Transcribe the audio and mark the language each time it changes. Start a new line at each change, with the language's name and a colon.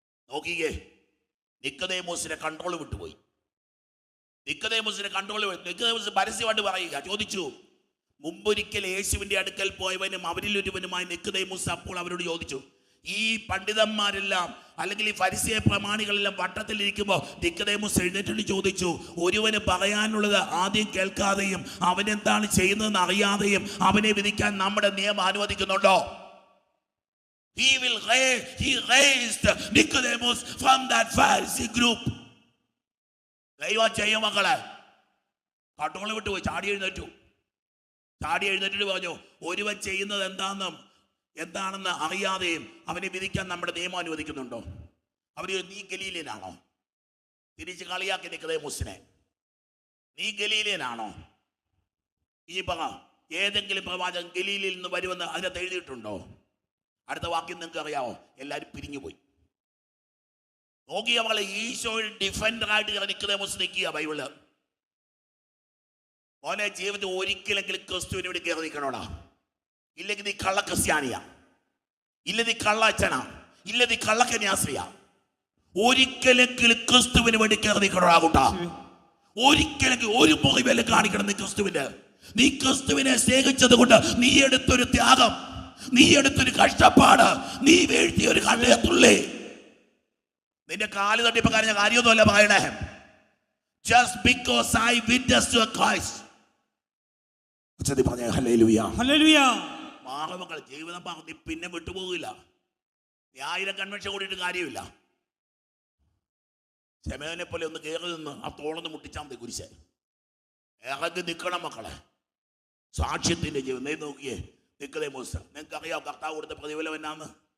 Malayalam: നോക്കിയേ, നിക്കോദേമോസിന്റെ കൺട്രോൾ വിട്ടുപോയി. നിക്കോദേമോസ് പരസ്യമായിട്ട് പറയുക, ചോദിച്ചു, മുമ്പൊരിക്കൽ യേശുവിന്റെ അടുക്കൽ പോയവനും അവരിൽ ഒരുവനുമായി നിക്കോദേമോസ് അപ്പോൾ അവരോട് ചോദിച്ചു. ഈ പണ്ഡിതന്മാരെല്ലാം അല്ലെങ്കിൽ ഈ ഫരിസേയ പ്രമാണികളെല്ലാം വട്ടത്തിലിരിക്കുമ്പോൾ നിക്കോദേമോസ് എഴുന്നേറ്റ് ചോദിച്ചു, ഒരുവന് പറയാനുള്ളത് ആദ്യം കേൾക്കാതെയും അവനെന്താണ് ചെയ്യുന്നതെന്ന് അറിയാതെയും അവനെ വിധിക്കാൻ നമ്മുടെ നിയമം അനുവദിക്കുന്നുണ്ടോ?
English: He raised Nicodemus from that Pharisee group.
Malayalam: ദൈവം ചെയ്യും മക്കളെ. കട്ടോള് വിട്ടുപോയി, ചാടി എഴുന്നേറ്റിട്ട് പറഞ്ഞു, ഒരുവൻ ചെയ്യുന്നത് എന്താണെന്ന് അറിയാതെയും അവനെ വിധിക്കാൻ നമ്മുടെ നിയമം അനുവദിക്കുന്നുണ്ടോ? നീ ഗലീലിയനാണോ? തിരിച്ച് കളിയാക്കി നിക്കോദേമോസിനെ, നീ ഗലീലിയനാണോ? ഈ പറ, ഏതെങ്കിലും പ്രവാചകൻ ഗലീലിൽ നിന്ന് വരുമെന്ന് അതിനകത്ത് എഴുതിയിട്ടുണ്ടോ? അടുത്ത വാക്യം നിങ്ങൾക്ക് അറിയാമോ? എല്ലാവരും പിരിഞ്ഞുപോയി. നോക്കിയ മകളെ, ഈശോയിൽ ഡിഫൻഡറായിട്ട് നിക്കോദേമോസ് നിൽക്കുക. ബൈബിള് മോനെ, ജീവിതത്തിൽ ഒരിക്കലെങ്കിലും ക്രിസ്തുവിന് വേണ്ടി കയറി നിൽക്കണോടാ. ഇല്ലെങ്കിൽ നീ കള്ള ക്രിസ്ത്യാനിയാ, ഇല്ല നീ കള്ള അച്ഛനാ, ഇല്ല നീ കള്ള കന്യാസ്ത്രീയാ. ഒരിക്കലെങ്കിലും ക്രിസ്തുവിന് വേണ്ടി കയറി നിൽക്കണോടാ കൂട്ടാ. ഒരിക്കലെങ്കിലും ഒരു മുറിവെല്ലാം കാണിക്കണം നീ ക്രിസ്തുവിനെ സ്നേഹിച്ചത് കൊണ്ട് നീ എടുത്തൊരു ത്യാഗം, നീ എടുത്തൊരു കഷ്ടപ്പാട്, നീ വീഴ്ത്തിയ ഒരു കണ്ണീർത്തുള്ളി. നിന്റെ കാല് തട്ടിയപ്പോ കാര്യം കാര്യമൊന്നുമല്ല പറയണേ.
English: Just because I witnessed to Christ.
Malayalam: Hallelujah, hallelujah. മാറമക്കൾ ജീവിതം പറഞ്ഞ് പിന്നെ വിട്ടുപോകില്ല. നീ 1000 കൺവെൻഷൻ കൂടിയിട്ട് കാര്യമില്ല. ശമേനെ പോലെ ഒന്ന് കയറി നിന്ന് ആ തോളൊന്ന് മുട്ടിച്ചാൽ മതി. കുരിശ് ഇറങ്ങി നിൽക്കണം മക്കളെ. സാക്ഷ്യത്തിന്റെ ജീവിതം നോക്കിയേ. നിക്കോദേമോസ്, നിങ്ങൾക്കറിയാം കർത്താവ് കൊടുത്ത പ്രതിഫലം എന്നാന്ന്?